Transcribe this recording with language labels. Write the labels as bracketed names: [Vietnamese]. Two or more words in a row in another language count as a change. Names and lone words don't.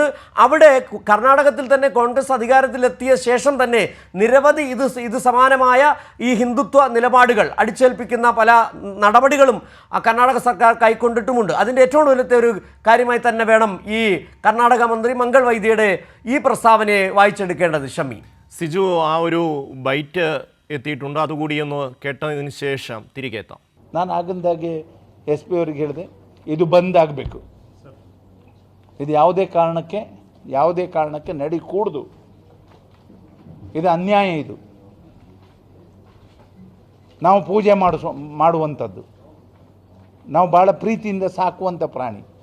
[Malayalam] അവിടെ കർണാടകത്തിൽ തന്നെ കോൺഗ്രസ് അധികാരത്തിലെത്തിയ ശേഷം തന്നെ നിരവധി ഇത് സമാനമായ ഈ ഹിന്ദുത്വ നിലപാടുകൾ അടിച്ചേൽപ്പിക്കുന്ന പല നടപടികളും കർണാടക സർക്കാർ കൈക്കൊണ്ടിട്ടുമുണ്ട്. അതിൻ്റെ ഏറ്റവും വലിയ ഒരു കാര്യമായി തന്നെ വേണം ഈ കർണാടക മന്ത്രി മംഗൾ വൈദ്യയുടെ ഈ പ്രസ്താവനയെ വായിച്ചെടുക്കേണ്ടത്. ഷമ്മി, സിജു, ആ ഒരു ബൈറ്റ് എത്തിയിട്ടുണ്ട്, അതുകൂടി ഒന്ന് കേട്ടതിന് ശേഷം തിരികെ എത്താം. [Kannada] ನಾನು ಆಗಿಂದಾಗೆ ಎಸ್ ಪಿ ಅವ್ರಿಗೆ ಹೇಳಿದೆ, ಇದು ಬಂದ್ ಆಗಬೇಕು. ಇದು ಯಾವುದೇ ಕಾರಣಕ್ಕೆ ನಡಿಕೂಡ್ದು. ಇದು ಅನ್ಯಾಯ. ಇದು ನಾವು ಪೂಜೆ ಮಾಡುವಂಥದ್ದು, ನಾವು ಭಾಳ ಪ್ರೀತಿಯಿಂದ ಸಾಕುವಂಥ ಪ್ರಾಣಿ.